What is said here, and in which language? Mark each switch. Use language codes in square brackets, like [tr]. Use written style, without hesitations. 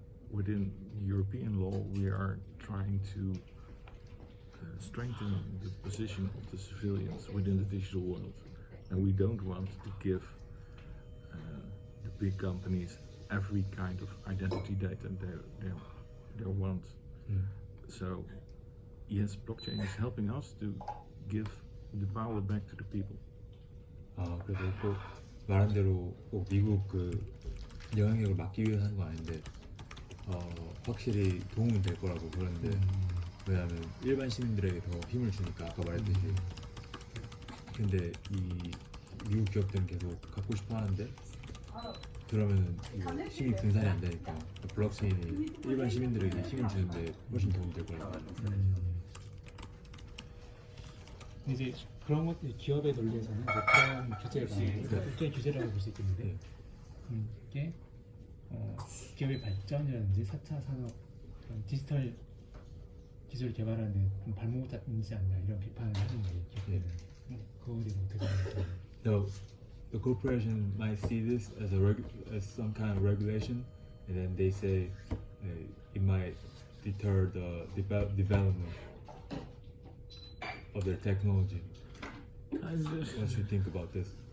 [en] Within European law, we are trying to strengthen the position of the civilians within the digital world, and we don't want to give the big companies every kind of identity data they want. So yes, blockchain is helping us to give the power back to the people. [ko] 그래도 꼭 말한 대로 꼭 미국 그 영향력을 막기 위해서 하는 건 아닌데 확실히 도움은 될 거라고 그러는데 왜냐하면 일반 시민들에게 더 힘을 주니까 아까 말했듯이. 근데 이 미국 기업들은 계속 갖고 싶어 하는데 그러면은 이거 힘이 분산이 안 되니까 블록체인이 일반 시민들에게 힘을 주는데 훨씬 도움이 될 거라고. 이제 그런 것들이 기업의 논리에서는 이제 그런 규제가 일종의 규제라고 볼 수 있겠는데 이게 기업의 발전이라든지 4차 산업 그런 디지털 기술 개발하는데 좀 발목 잡지 않냐 이런 비판을 하는데 기업들은 그거에 대해서 어떻게 생각하세요? [en] The corporation might see this as as some kind of regulation, and then they say it might deter the development of their technology. What do you think about this?